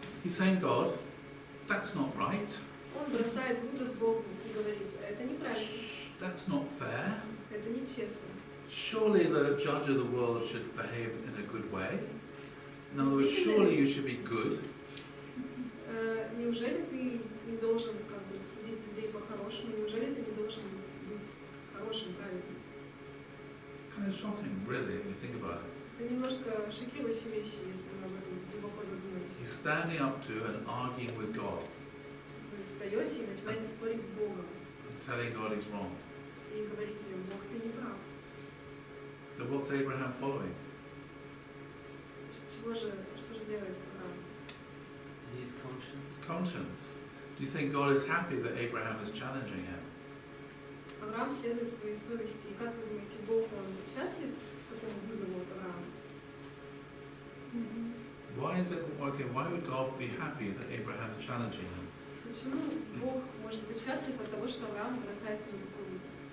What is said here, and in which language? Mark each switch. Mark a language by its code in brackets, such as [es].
[en] He's saying, God, that's not right. [ru] Он бросает вызов Богу и говорит, это неправильно, [en] That's not fair. [ru] это нечестно. [en] Surely the judge of the world should behave in a good way. In other words, surely you should be good. [ru] Неужели ты не должен судить людей по-хорошему? Неужели ты не должен быть хорошим, правильным? [en] It's kind of shocking, really, if you think about it. [ru] Это немножко шокирующие вещи, если мы об этом глубоко задумаемся. [en] He's standing up to and arguing with God, [ru] Вы встаете и начинаете спорить с Богом. [en] and telling God he's wrong. [ru] И говорите, Бог, ты не прав. [en] So what's Abraham following? [ru] Что же делает Авраам? [en] His conscience. His conscience. Do you think God is happy that Abraham is challenging him? [ru] Авраам следует своей совести. И как вы думаете, Бог, он счастлив такому вызову от Авраама? Why would God be happy that Abraham is challenging him? Почему Бог может быть счастлив от того, что Авраам бросает ему такой вызов?